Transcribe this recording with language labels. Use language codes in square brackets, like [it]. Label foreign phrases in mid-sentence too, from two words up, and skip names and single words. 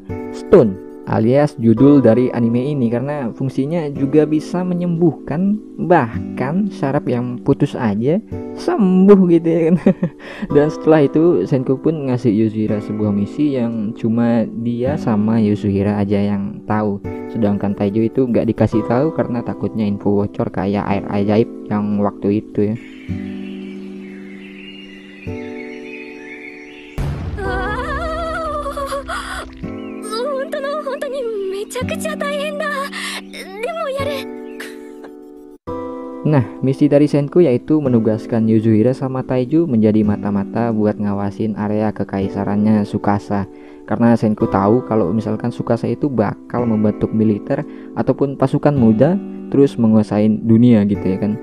[id] Stone, alias judul dari anime ini, karena fungsinya juga bisa menyembuhkan, bahkan saraf yang putus aja sembuh gitu ya kan. Dan setelah itu Senku pun ngasih Yuzuriha sebuah misi yang cuma dia sama Yuzuriha aja yang tahu, sedangkan Taiju itu nggak dikasih tahu karena takutnya info bocor kayak air ajaib yang waktu itu ya. [ja] めちゃくちゃ大変だ。でもやる。 [id] Nah, misi dari Senku yaitu menugaskan Yuzuriha sama Taiju menjadi mata-mata buat ngawasin area kekaisarannya Tsukasa. Karena Senku tahu kalau misalkan Tsukasa itu bakal membentuk militer ataupun pasukan muda terus menguasai dunia gitu ya kan.